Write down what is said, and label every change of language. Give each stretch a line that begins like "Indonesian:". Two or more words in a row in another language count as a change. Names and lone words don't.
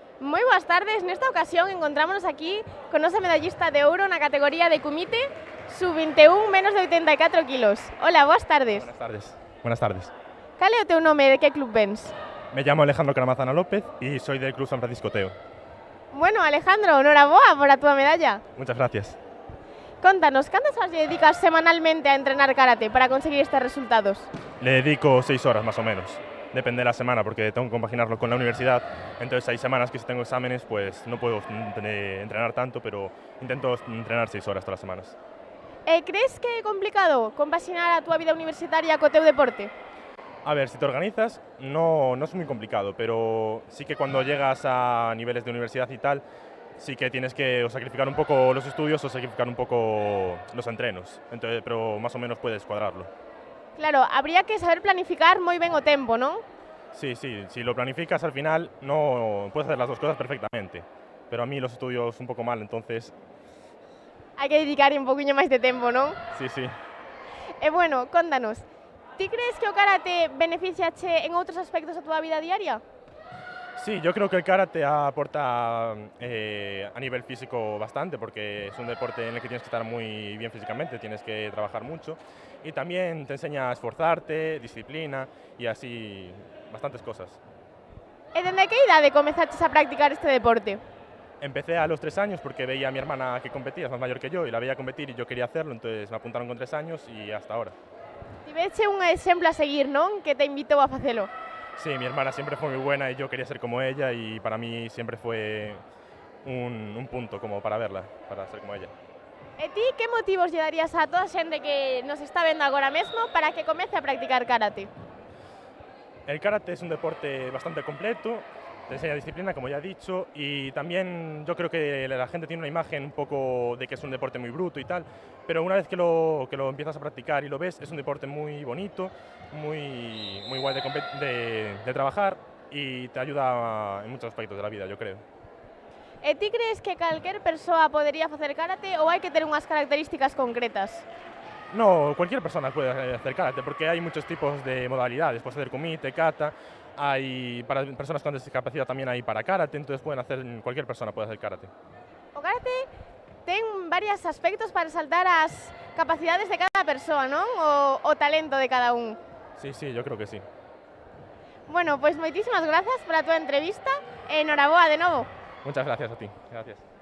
Galician: Moi boas tardes, nesta ocasión encontrámonos aquí con nosa medallista de ouro na categoría de Kumite sub-21 menos de 84 kilos. Hola, boas tardes.
Spanish: Buenas tardes. Buenas tardes.
Galician: Cal é o teu nome e de que club vens?
Spanish: Me llamo Alejandro Caramazana López y soy del Club San Francisco Teo.
Galician: Bueno, Alejandro, noraboa por a túa medalla.
Spanish: Muchas gracias.
Galician: Contanos, cantas horas lle dedicas semanalmente a entrenar karate para conseguir estes resultados?
Spanish: Le dedico 6 horas más o menos. Depende de la semana porque tengo que compaginarlo con la universidad. Entonces hay semanas que si tengo exámenes pues no puedo entrenar tanto, pero intento entrenar 6 horas todas las semanas.
Galician: Crees que é complicado compaxinar a túa vida universitaria co teu deporte?
Spanish: A ver, si te organizas no es muy complicado, pero sí que cuando llegas a niveles de universidad y tal, sí que tienes que o sacrificar un poco los estudios o sacrificar un poco los entrenos. Entonces, pero más o menos puedes cuadrarlo.
Galician: Claro, habría que saber planificar moi ben o tempo, non?
Spanish: Sí, si lo planificas al final no puedes hacer las dos cosas perfectamente, pero a mí los estudios un poco mal, entonces
Galician: Hai que dedicar un poquinho máis de tempo, non?
Spanish: sí.
Galician: E bueno, contanos, ti crees que o karate beneficiache en outros aspectos da túa vida diaria?
Spanish: Sí, yo creo que el karate aporta a nivel físico bastante porque es un deporte en el que tienes que estar muy bien físicamente, tienes que trabajar mucho y también te enseña a esforzarte, disciplina y así bastantes cosas.
Galician: E dende que idade comezaches a practicar este deporte?
Spanish: Empecé a los 3 años porque veía a mi hermana que competía, es más mayor que yo, y la veía competir y yo quería hacerlo, entonces me apuntaron con 3 años y hasta ahora.
Galician: Tiveche un exemplo a seguir, non? Que te invitou a facelo.
Spanish: Sí, mi hermana siempre fue muy buena y yo quería ser como ella y para mí siempre fue un punto como para verla, para ser como ella.
Galician: E ti que motivos lle darías a toda a xente que nos está vendo agora mesmo para que comece a practicar karate?
Spanish: El karate es un deporte bastante completo, te enseña disciplina, como ya he dicho, y también yo creo que la gente tiene una imagen un poco de que es un deporte muy bruto y tal, pero una vez que lo empiezas a practicar y lo ves, es un deporte muy bonito, muy guay de trabajar y te ayuda en muchos aspectos de la vida, yo creo.
Galician: E ti crees que calquer persoa podería facer karate ou hai que ter unhas características concretas?
Spanish: No, cualquier persona puede hacer karate porque hay muchos tipos de modalidades, puedes hacer kumite, kata, hay para personas con discapacidad también hay para karate, entonces cualquier persona puede hacer karate.
Galician: O karate ten varios aspectos para resaltar as capacidades de cada persoa, non? O talento de cada un.
Spanish: Sí, yo creo que sí.
Galician: Bueno, pois moitísimas grazas pola túa entrevista e noraboa de novo.
Spanish: Muchas gracias a ti. Gracias.